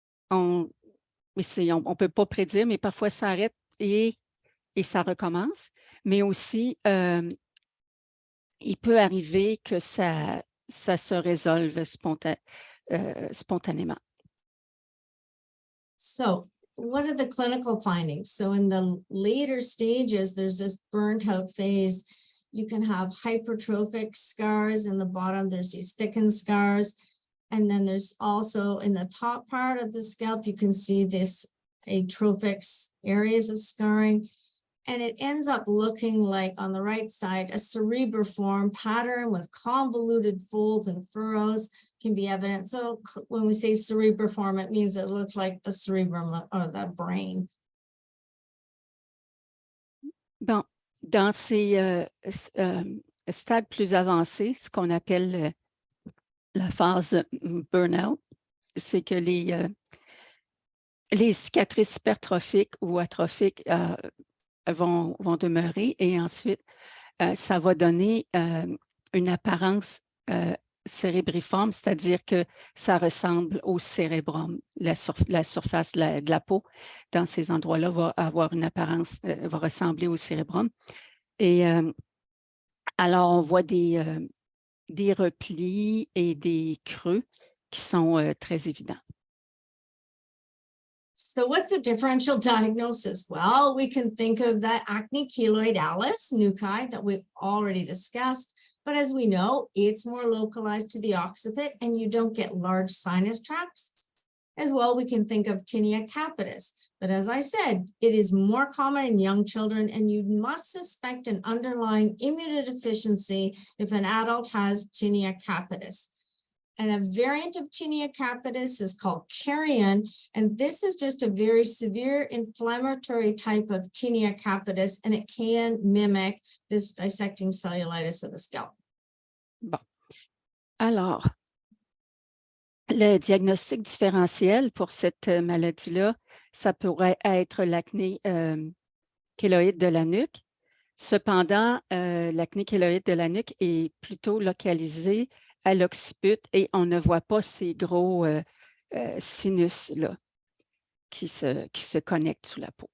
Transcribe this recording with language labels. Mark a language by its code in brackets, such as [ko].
[fr] On ne peut pas prédire, mais parfois, ça arrête et ça recommence. Mais aussi, il peut arriver que ça se résolve spontanément. [en] So, what are the clinical findings? So in the later stages, there's this burnt out phase. You can have hypertrophic scars in the bottom. There's these thickened scars. And then there's also in the top part of the scalp, you can see this atrophic areas of scarring. And it ends up looking like on the right side, a cerebriform pattern with convoluted folds and furrows can be evident. So when we say cerebriform, it means it looks like the cerebrum or the brain. [fr] Bon, dans ces stades plus avancés, ce qu'on appelle la phase burn-out, c'est que les cicatrices hypertrophiques ou atrophiques vont demeurer et ensuite, ça va donner une apparence cérébriforme, c'est-à-dire que ça ressemble au cérébrum. La surface de la peau dans ces endroits-là va avoir une apparence, va ressembler au cérébrum. Et alors, on voit des des replis et des creux qui sont très évidents. [en] So what's the differential diagnosis? Well, we can think of the acne keloidalis nuclei that we've already discussed, but as we know, it's more localized to the occiput and you don't get large sinus tracts. As well, we can think of tinea capitis, but as I said, it is more common in young children and you must suspect an underlying immunodeficiency if an adult has tinea capitis. And a variant of tinea capitis is called carrion, and this is just a very severe inflammatory type of tinea capitis, and it can mimic this dissecting cellulitis of the scalp. [fr] Bon. Alors, le diagnostic différentiel pour cette maladie-là, ça pourrait être l'acné kéloïde de la nuque. Cependant, l'acné kéloïde de la nuque est plutôt localisée à l'occiput et on ne voit pas ces gros sinus-là qui se connectent sous la peau.